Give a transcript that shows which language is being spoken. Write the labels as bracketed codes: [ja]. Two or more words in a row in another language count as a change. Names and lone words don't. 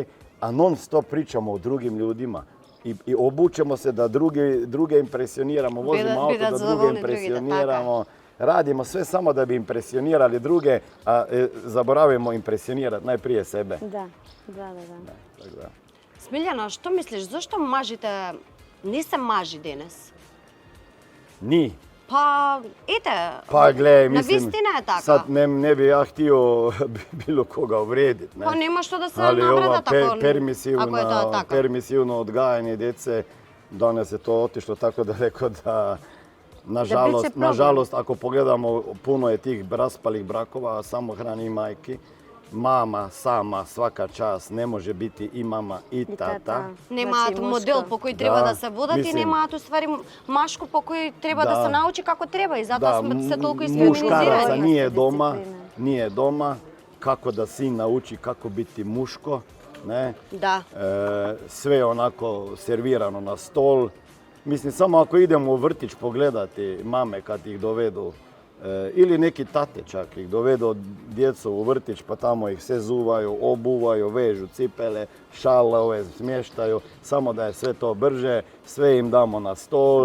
[bs] A non stop pričamo o drugim ljudima. I obučemo se da druge impresioniramo, vozimo auto da druge zadovoljni drugi, impresioniramo. Radimo sve samo da bi impresionirali druge, a zaboravimo impresionirati najprije sebe. Da. Tako da. Smiljana, što misliš, zašto mažite, [mk] не се мажи денес? [bs] Ni. Pa, ide. Pa gle, [mk] Na [bs] mislim, [mk] вистина е така. [bs] sad ne bi ja htio bilo koga uvrijediti. Ne? Pa nema što da se Ali [mk] navreda [bs] ova tako, ako je to tako. permisivno odgajanje djece, danas je to otišlo tako daleko da nažalost, ako pogledamo, puno je tih raspalih brakova, samohranih majki. Mama sama, svaka čast, ne može biti i mama i tata. [mk] Немаат Значи, модел мушко. по кој треба Да, да се водат и мислим. немаат уствари машко по кој треба да Да. се научи како треба и затоа сме се толку [bs] Muškaraca [mk] isfeminizirani. [bs] nije doma kako da sin nauči kako biti muško. Ne? [mk] Да. [bs] Sve je onako servirano na stol. Mislim, samo ako idemo u vrtić pogledati mame kad ih dovedu, ili neki tate čak ih dovedu djecu u vrtić pa tamo ih sve zuvaju, obuvaju, vežu cipele, šalove smještaju, samo da je sve to brže, sve im damo na stol.